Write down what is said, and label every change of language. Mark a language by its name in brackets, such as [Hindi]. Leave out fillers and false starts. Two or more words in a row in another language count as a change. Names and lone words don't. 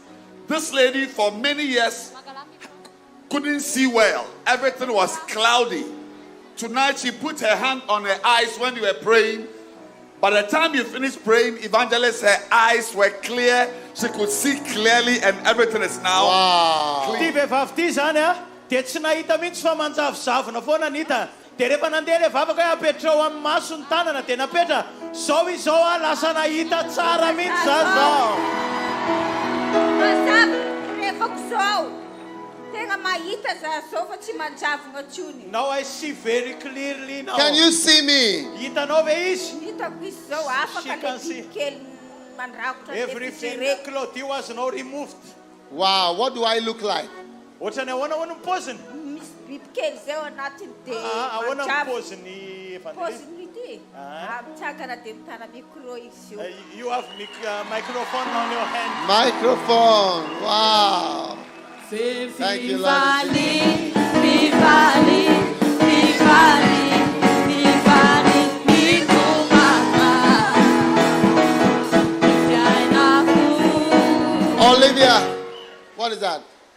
[English] This lady for many years couldn't see well. Everything was cloudy. Tonight she put her hand on her eyes when you were praying. By the time you finished praying, Evangelist, her eyes were clear. She could see clearly and everything is now clear. [Malagasy] Dia rehefa nandeha ilay vavaka hoe apetrao amin'ny maso ny tanana dia napetra zao izao lasa nahita tsara mihitsy zao. [English] Now I see very clearly now. Can you see me? [Malagasy] Hitanao ve izy? [English] She can see. Everything clothes was now removed. Wow, what do I look like? [Malagasy] Ohatrany ahoana ho ny paoziny? Ahoana ny paoziny Evanjelista? [English] You have microphone on your hand. Microphone. Wow. Thank you, Lord. Olivia, what is that?